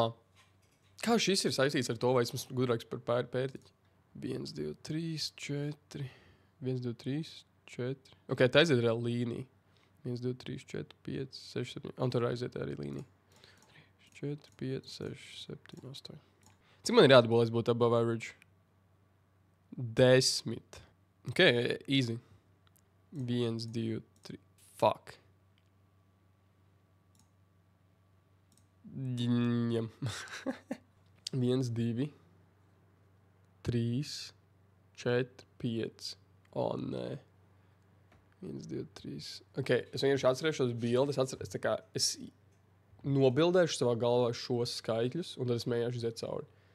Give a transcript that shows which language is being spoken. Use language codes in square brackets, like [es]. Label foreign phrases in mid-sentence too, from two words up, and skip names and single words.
[lv] Kā šis ir saistīts ar to, vai esmu gudrāks par pērtiķi? 1, 2, 3, 4. 1, 2, 3, 4. Ok, tā aiziet reāli līnija. 1, 2, 3, 4, 5, 6, 7. Un tur aiziet arī līnija. 4, 5, 6, 7, 8. Cik man ir jāatbūt, lai es būtu [en] above average? [lv] 10. [en] Ok, easy. 1, 2, 3. Fuck. [lv] Ņem. 1, 2, 3, 4, 5. Nē. 1, 2, 3. Ok, es vienkārši atcerēšos bildes. Es nobildēšu savā galvā šos skaitļus, un tad es mēģināšu iziet cauri.